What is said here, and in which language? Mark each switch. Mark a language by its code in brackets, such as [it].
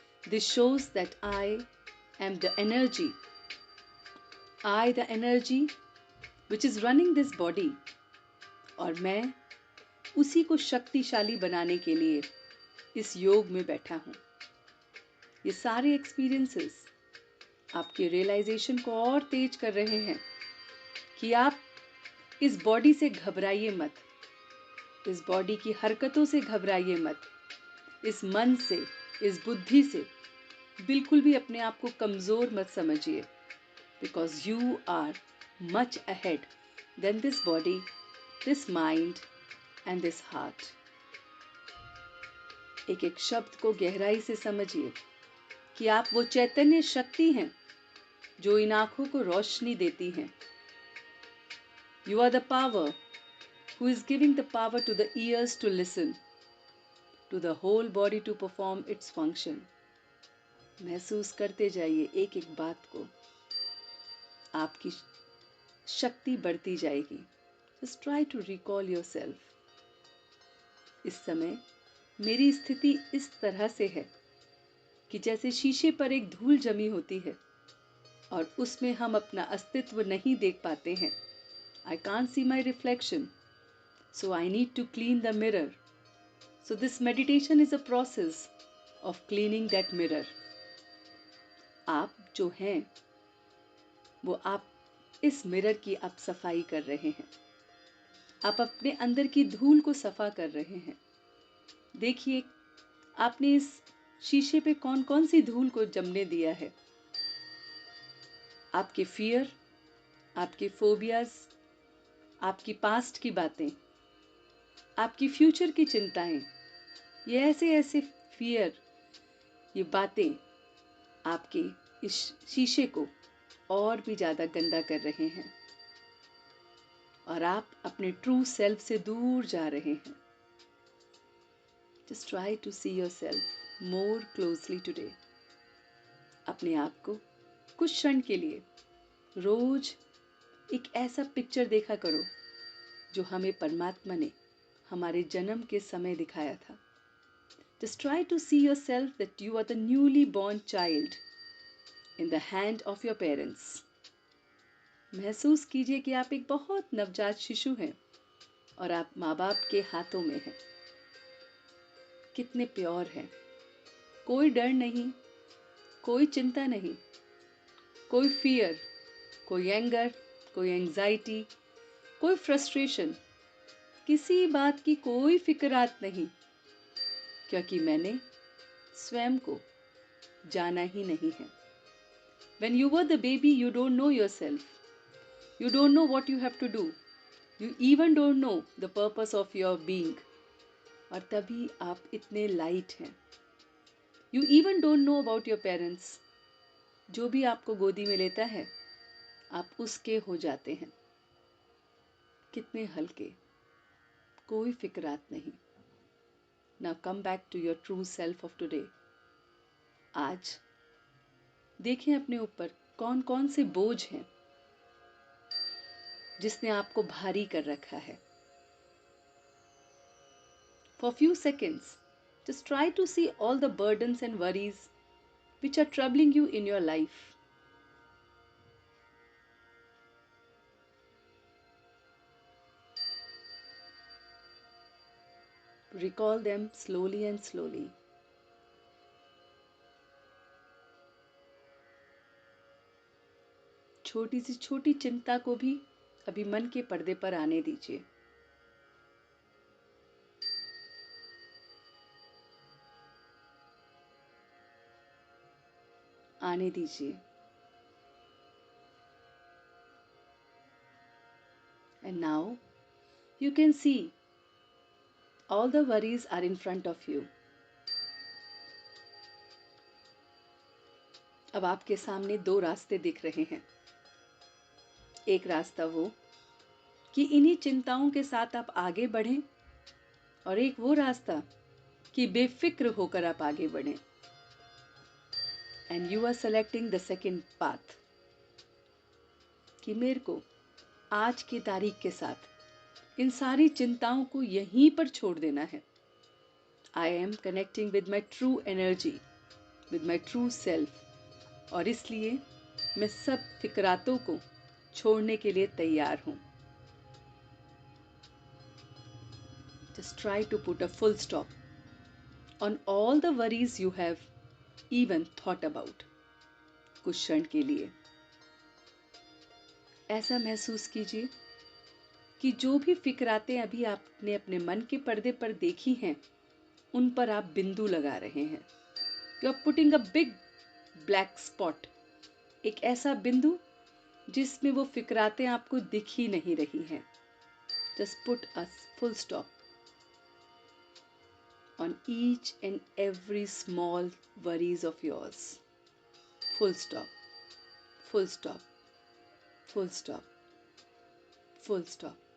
[en] This shows that I am the energy. I the energy which is running this body. [hi] और मैं उसी को शक्तिशाली बनाने के लिए इस योग में बैठा हूं। ये सारे एक्सपीरियंसेस आपके रियलाइजेशन को और तेज कर रहे हैं कि आप इस बॉडी से घबराइए मत, इस बॉडी की हरकतों से घबराइए मत, इस मन से, इस बुद्धि से बिल्कुल भी अपने आप को कमजोर मत समझिए। [en] Because you are much ahead than this body, this mind and this heart. [hi] एक एक शब्द को गहराई से समझिए कि आप वो चैतन्य शक्ति हैं जो इन आंखों को रोशनी देती हैं। [en] You are the power who is giving the power to the ears to listen, to the whole body to perform its function. [hi] महसूस करते जाइए एक एक बात को, आपकी शक्ति बढ़ती जाएगी। [en] Just try to recall yourself. [hi] इस समय मेरी स्थिति इस तरह से है कि जैसे शीशे पर एक धूल जमी होती है और उसमें हम अपना अस्तित्व नहीं देख पाते हैं। [en] I can't see my reflection, so I need to clean the mirror. So this meditation is a process of cleaning that mirror. [hi] आप जो हैं वो आप इस मिरर की आप सफाई कर रहे हैं। आप अपने अंदर की धूल को सफा कर रहे हैं। देखिए आपने इस शीशे पे कौन कौन सी धूल को जमने दिया है। आपके फियर, आपके फोबियाज, आपकी पास्ट की बातें, आपकी फ्यूचर की चिंताएं, ये ऐसे ऐसे फियर, ये बातें आपके इस शीशे को और भी ज्यादा गंदा कर रहे हैं और आप अपने ट्रू सेल्फ से दूर जा रहे हैं। [en] Just try to see yourself more closely today. [hi] अपने आप को कुछ क्षण के लिए रोज एक ऐसा पिक्चर देखा करो जो हमें परमात्मा ने हमारे जन्म के समय दिखाया था। [en] Just try to see yourself that you are the newly born child in the hand of your parents. [hi] महसूस कीजिए कि आप एक बहुत नवजात शिशु हैं और आप माँ बाप के हाथों में हैं। कितने प्योर हैं, कोई डर नहीं, कोई चिंता नहीं, कोई फियर, कोई एंगर, कोई एंजाइटी, कोई फ्रस्ट्रेशन, किसी बात की कोई फिक्रात नहीं, क्योंकि मैंने स्वयं को जाना ही नहीं है। [en] When you were the baby, you don't know yourself. You don't know what you have to do. You even don't know the purpose of your being. [hi] और तभी आप इतने लाइट हैं. [en] You even don't know about your parents. [hi] जो भी आपको गोदी में लेता है, आप उसके हो जाते हैं. कितने हल्के, कोई फिक्रात नहीं. [en] Now come back to your true self of today. [hi] आज देखें अपने ऊपर कौन कौन से बोझ हैं जिसने आपको भारी कर रखा है. [en] For few seconds, just try to see all the burdens and worries which are troubling you in your life. Recall them slowly and slowly. [hi] छोटी सी छोटी चिंता को भी अभी मन के पर्दे पर आने दीजिए. आने दीजिए. [en] And now you can see all the worries are in front of you. [hi] अब आपके सामने दो रास्ते दिख रहे हैं. एक रास्ता वो कि इन्हीं चिंताओं के साथ आप आगे बढ़ें, और एक वो रास्ता कि बेफिक्र होकर आप आगे बढ़ें. [en] And you are selecting the second path. [hi] कि मेरे को आज की तारीख के साथ इन सारी चिंताओं को यहीं पर छोड़ देना है. [en] I am connecting with my true energy, with my true self. [hi] और इसलिए मैं सब फिक्रातों को छोड़ने के लिए तैयार हूं. [en] Just try to put a full stop on all the worries you have even thought about. [hi] कुछ क्षण के लिए ऐसा महसूस कीजिए कि जो भी फिक्रातें अभी आपने अपने मन के पर्दे पर देखी हैं, उन पर आप बिंदु लगा रहे हैं. [en] You are putting a big black spot. [hi] एक ऐसा बिंदु जिसमें वो फिक्रातें आपको दिख ही नहीं रही हैं. [en] Just put a full stop on each and every small worries of yours. Full stop. Full stop. Full stop. Full stop.